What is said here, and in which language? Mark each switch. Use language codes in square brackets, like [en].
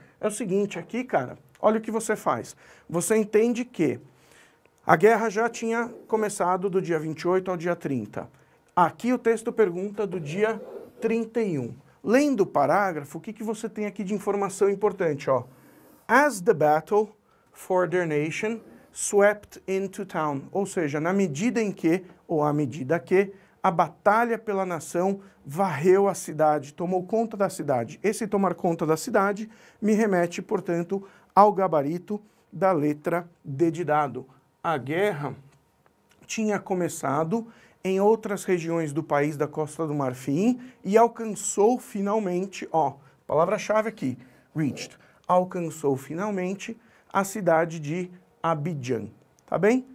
[pt] É o seguinte, aqui, cara, olha o que você faz. Você entende que a guerra já tinha começado do dia 28 ao dia 30. Aqui o texto pergunta do dia 31. Lendo o parágrafo, o que você tem aqui de informação importante? Ó? [en] As the battle for their nation swept into town. [pt] Ou seja, na medida em que, ou à medida que, a batalha pela nação varreu a cidade, tomou conta da cidade. Esse tomar conta da cidade me remete, portanto, ao gabarito da letra D de dado. A guerra tinha começado em outras regiões do país da Costa do Marfim e alcançou finalmente, ó, palavra-chave aqui, reached, alcançou finalmente a cidade de Abidjan, tá bem?